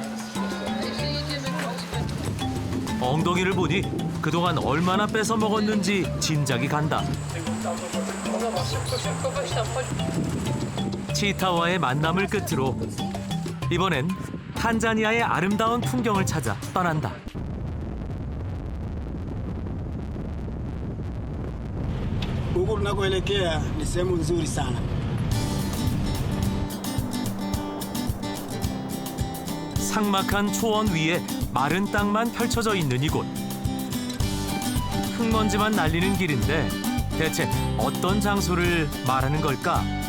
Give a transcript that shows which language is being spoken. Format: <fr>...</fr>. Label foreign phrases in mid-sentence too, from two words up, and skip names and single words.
<ko>엉덩이를 보니 그동안 얼마나 뺏어 먹었는지 짐작이 간다. 치타와의 만남을 끝으로 이번엔 탄자니아의 아름다운 풍경을 찾아 떠난다.</ko> <sw>Huku tunakoelekea ni sehemu nzuri sana.</sw> <ko>삭막한 초원 위에 마른 땅만 펼쳐져 있는 이곳. 흙먼지만 날리는 길인데 대체 어떤 장소를 말하는 걸까?</ko>